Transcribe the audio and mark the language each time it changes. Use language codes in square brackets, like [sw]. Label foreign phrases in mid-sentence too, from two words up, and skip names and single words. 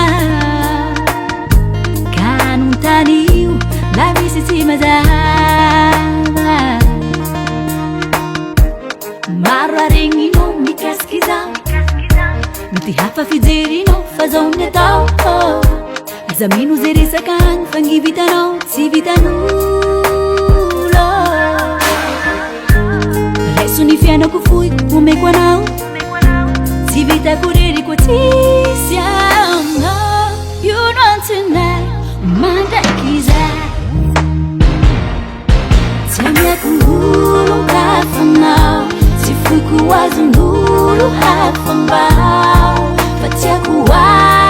[mg] Kanontanio La misy tsy mazava Maro aregninao mikasiky zao Mety hafa fijerinao fa zao ny atao Zamino zay resakagny fa gny vitanao tsy vitan'olo Reso ny fiainako foiko omeko anao Tsy vitako rery koa tsisy anao [en] You know tonight [mg] mandraiky zay Tsy amiako olon-kafanao Tsy foiko azon'olo hafambao Fa tiako